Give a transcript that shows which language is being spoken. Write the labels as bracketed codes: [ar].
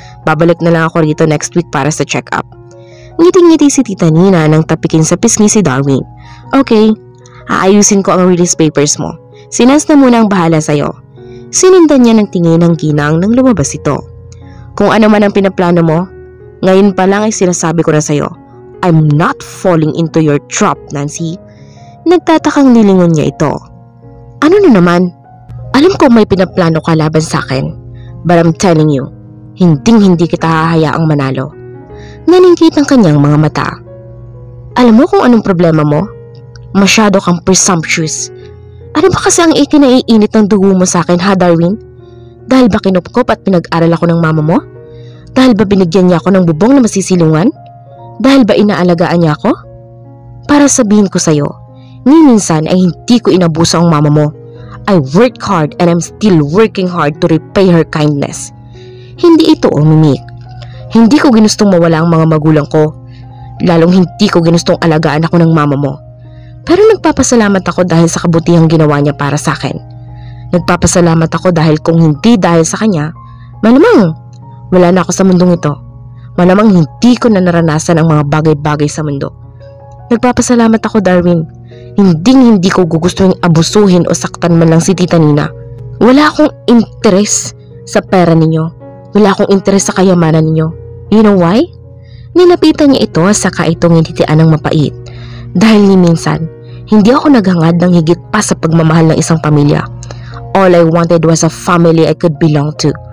[tl] Babalik na lang ako rito [en] next week [tl] para sa check-up. Ngiti-ngiti si Tita Nina nang tapikin sa pisngi si Darwin. Okay, aayusin ko ang release papers mo. Si Nance na muna ang bahala sa'yo. Sinindan niya ng tingin ng ginang nang lumabas ito. Kung ano man ang pinaplano mo, ngayon pa lang ay sinasabi ko na sa'yo. [en] I'm not falling into your trap, Nancy. [tl] Nagtatakang nilingon niya ito. Ano na naman? Alam ko may pinaplano ka laban sa akin. [en] But I'm telling you, [tl] hinding-hindi kita hahayaang manalo. Naningkit ang kanyang mga mata. Alam mo kung anong problema mo? Masyado kang presumptuous. Ano ba kasi ang ikinaiinit ng dugo mo sa akin, ha, Darwin? Dahil ba kinupkop at pinag-aral ako ng mama mo? Dahil ba binigyan niya ako ng bubong na masisilungan? Dahil ba inaalagaan niya ako? Para sabihin ko sa'yo, ni minsan ay hindi ko inabuso ang mama mo. [en] I worked hard and I'm still working hard to repay her kindness. [tl] Hindi ito umimik. Hindi ko ginustong mawala ang mga magulang ko. Lalong hindi ko ginustong alagaan ako ng mama mo. Pero nagpapasalamat ako dahil sa kabutihang ginawa niya para sa akin. Nagpapasalamat ako dahil kung hindi dahil sa kanya, malamang wala na ako sa mundong ito. Malamang hindi ko na naranasan ang mga bagay-bagay sa mundo. Nagpapasalamat ako, Darwin. Hindi ko gugustuhin abusuhin o saktan man lang si Tita Nina. Wala akong interes sa pera ninyo. Wala akong interes sa kayamanan ninyo. [en] You know why? [tl] Nilapitan niya ito saka itong hinitian ng mapait. Dahil ni minsan, hindi ako naghangad ng higit pa sa pagmamahal ng isang pamilya. [en] All I wanted was a family I could belong to.